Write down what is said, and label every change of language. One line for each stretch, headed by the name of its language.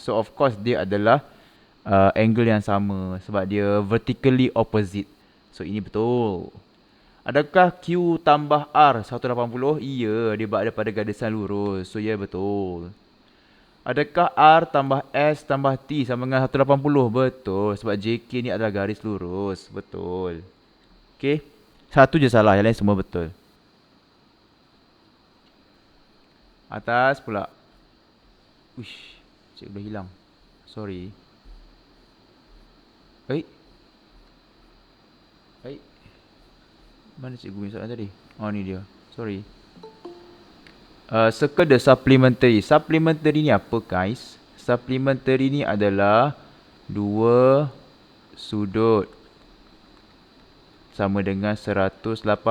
Malay: So, of course, dia adalah angle yang sama. Sebab dia
English: vertically opposite.
Malay: So, ini betul. Adakah Q tambah R 180? Ya, dia berada pada garisan lurus. So, ya betul. Adakah R tambah S tambah T sama dengan 180? Betul. Sebab JK ni adalah garis lurus. Betul. Okay. Satu je salah. Yang lain semua betul. Atas pula. Uish. Cikgu dah hilang. Sorry. Mana cikgu punya soalan tadi? Oh, ni dia. Sorry.
English: Circle the supplementary. Supplementary
Malay: ni apa,
English: guys?
Malay: Supplementary ni adalah dua sudut sama dengan 180.